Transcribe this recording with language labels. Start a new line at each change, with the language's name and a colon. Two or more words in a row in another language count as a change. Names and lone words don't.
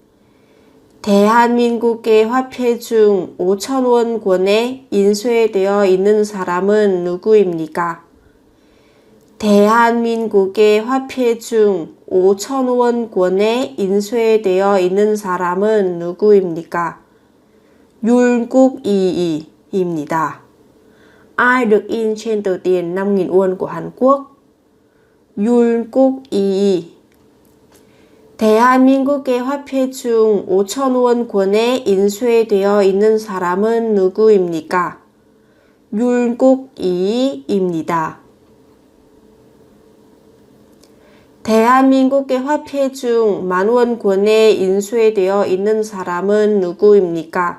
Korean: 대한민국의 화폐 중 5,000원권에 인쇄되어 있는 사람은 누구입니까? 대한민국의 화폐 중 5,000원권에 인쇄되어 있는 사람은 누구입니까? 율국이이입니다.
Vietnamese: Ai được in trên tờ tiền 5.000 won của Hàn Quốc?
Korean: 율국이이. 대한민국의 화폐 중 5,000원권에 인쇄되어 있는 사람은 누구입니까? 율국이이입니다. 대한민국의 화폐 중 10,000원권에 인쇄되어 있는 사람은 누구입니까?